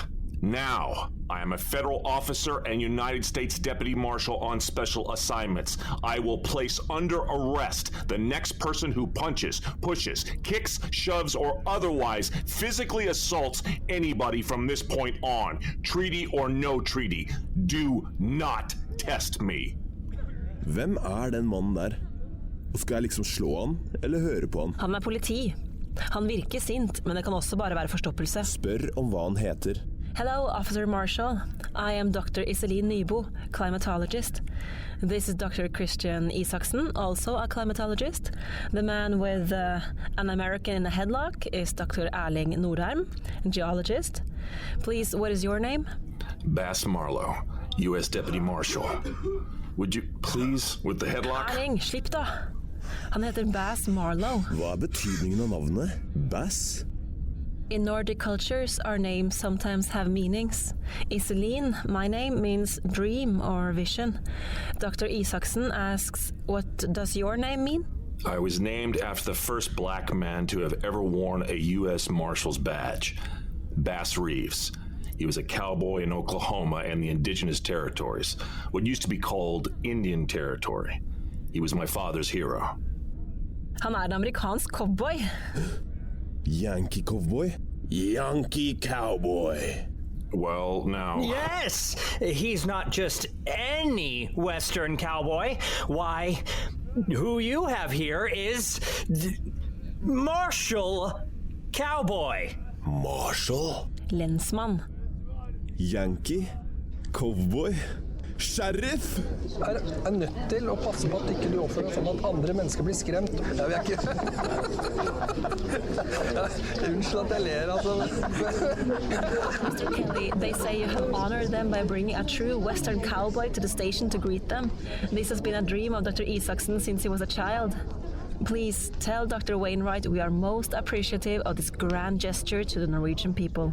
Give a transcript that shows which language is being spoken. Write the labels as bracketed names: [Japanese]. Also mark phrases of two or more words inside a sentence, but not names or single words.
[English] Now, I am a federal officer and United States Deputy Marshal on special assignments. I will place under arrest the next person who punches, pushes, kicks, shoves, or otherwise physically assaults anybody from this point on. Treaty or no treaty. Do not test me. [Norwegian] Hvem den mannen der? Og skal jeg liksom slå han, eller høre på han? Han politi. Han virker sint, men det kan også bare være forstoppelse. Spør om hva han heter. [English] Hello, Officer Marshall. I am Dr. Iselin Nybo, climatologist. This is Dr. Christian Isaksen, also a climatologist. The man with an American in a headlock is Dr. Erling Nordheim, geologist. Please, what is your name? Bass Marlowe, U.S. Deputy Marshal. Would you please, with the headlock? [Norwegian] Erling, slipp da! Han heter Bass Marlowe. Hva betydningen av navnet? Bass? [English] In Nordic cultures, our names sometimes have meanings. Iselin, my name, means dream or vision. Dr. Isaksen asks, what does your name mean? I was named after the first black man to have ever worn a U.S. Marshal's badge, Bass Reeves. He was a cowboy in Oklahoma and the indigenous territories, what used to be called Indian Territory. He was my father's hero. [Norwegian] Han en amerikansk cowboy. [English] Yankee cowboy? Yankee cowboy. Well, now... Yes! He's not just any Western cowboy. Why, who you have here is... Marshall Cowboy. Marshall? [Norwegian] Lensmann. [English] Yankee? Cowboy? Sheriff? [Norwegian] Nødt til å passe på at ikke du oppfører deg sånn at andre mennesker blir skremt. Jeg vil ikke... Unnskyld at jeg ler, altså. [English] Mr. Kelly, they say you have honored them by bringing a true Western cowboy to the station to greet them. This has been a dream of Dr. Isaksen since he was a child. Please tell Dr. Waynwright we are most appreciative of this grand gesture to the Norwegian people.